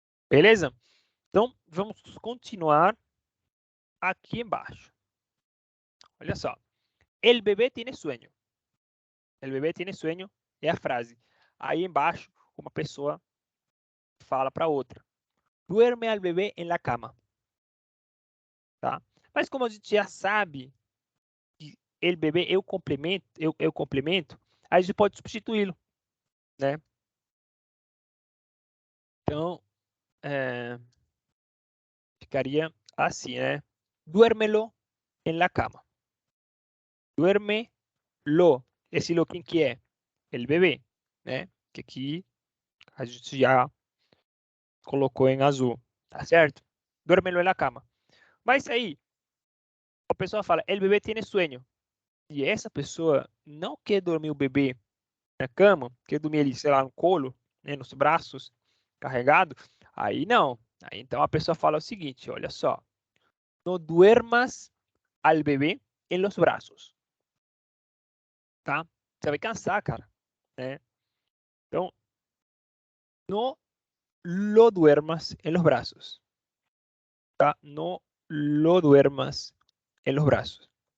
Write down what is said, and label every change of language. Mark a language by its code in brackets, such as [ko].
[pt] Beleza? Então, vamos continuar aqui embaixo. Olha só. [es] El bebé tiene sueño. El bebé tiene sueño [pt] é a frase. Aí embaixo, uma pessoa fala para outra. [es] Duerme al bebé en la cama. [pt] Tá? Mas como a gente já sabe que el bebé eu complemento, aí a gente pode substituí-lo, né? Então, ficaria assim, né? [es] Duérmelo en la cama. Duérmelo. [pt] Esse lo quem que é? [es] El bebê, né? [pt] Que aqui a gente já colocou em azul, tá certo? [es] Duérmelo en la cama. [pt] Mas aí, a pessoa fala, [es] el bebê tiene sueño. [pt] E essa pessoa não quer dormir o bebê na cama, quer dormir ali, sei lá, no colo, né, nos braços, carregado. Aí não. Aí, então a pessoa fala o seguinte, olha só. [es] No duermas al bebé en los brazos. tá? [pt] Você vai cansar, cara, né? Então, [es] no lo duermas en los brazos, [pt] tá? [es] No lo duermas en los brazos.